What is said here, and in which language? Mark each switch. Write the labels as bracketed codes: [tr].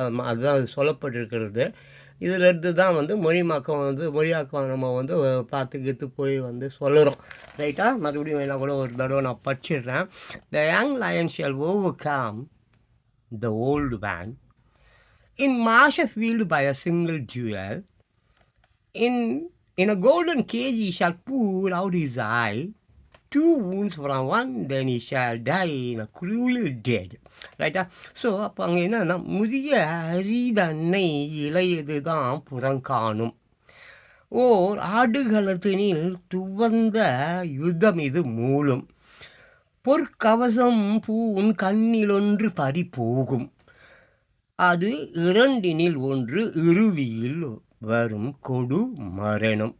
[ta] அதுதான் அது சொல்லப்பட்டிருக்கிறது. இதில் இருந்து தான் மொழிமாக்கம் மொழியாக்கம் நம்ம பார்த்துக்கிட்டு போய் சொல்லுறோம். ரைட்டா? மறுபடியும் வேணால் கூட ஒரு தடவை நான் படிச்சிடுறேன். [en] The young lion shall overcome the old man in martial field by a single duel. In a golden cage he shall pull out his eye. 2 wounds from one, then he shall die in a cruel death. [ta] ரைட்டா? So அப்போ அங்கே என்னன்னா, முதிய அரிதன்னை இளையது தான் புறங்காணும், ஓர் ஆடுகளத்தினில் துவந்த யுத்தம் இது மூலம், பொற்கவசம் பூன் கண்ணிலொன்று பறி போகும், அது 2 ஒன்று இறுதியில் வரும் கொடு மரணம்.